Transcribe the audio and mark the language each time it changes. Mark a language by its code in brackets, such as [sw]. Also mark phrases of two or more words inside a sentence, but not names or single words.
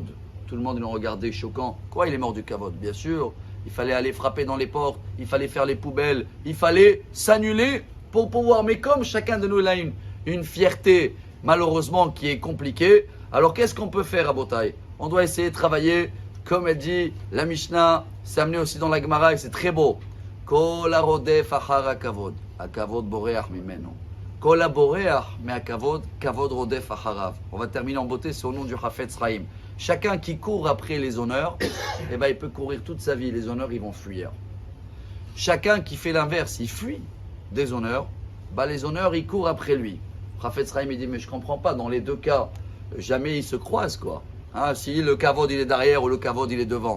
[fr] Tout le monde ils l'ont regardé choquant. Quoi, il est mort de kavod? Bien sûr, il fallait aller frapper dans les portes, il fallait faire les poubelles, il fallait s'annuler pour pouvoir, mais comme chacun de nous a une fierté malheureusement qui est compliquée, alors qu'est-ce qu'on peut faire à Botaï? On doit essayer de travailler, comme elle dit la Mishnah, c'est amené aussi dans la Gemara et c'est très beau. [he] כל הרודף אחר הכבוד הכבוד בורח ממנו. כל הבורח מן הכבוד הכבוד רודף אחריו. [fr] On va terminer en beauté, c'est au nom du Chafetz Chaim. Chacun qui court après les honneurs, il peut courir toute sa vie, les honneurs ils vont fuir. Chacun qui fait l'inverse, il fuit des honneurs, les honneurs ils courent après lui. Chafetz Chaim il dit mais je comprends pas, dans les deux cas, jamais ils se croisent si le kavod il est derrière ou le kavod il est devant.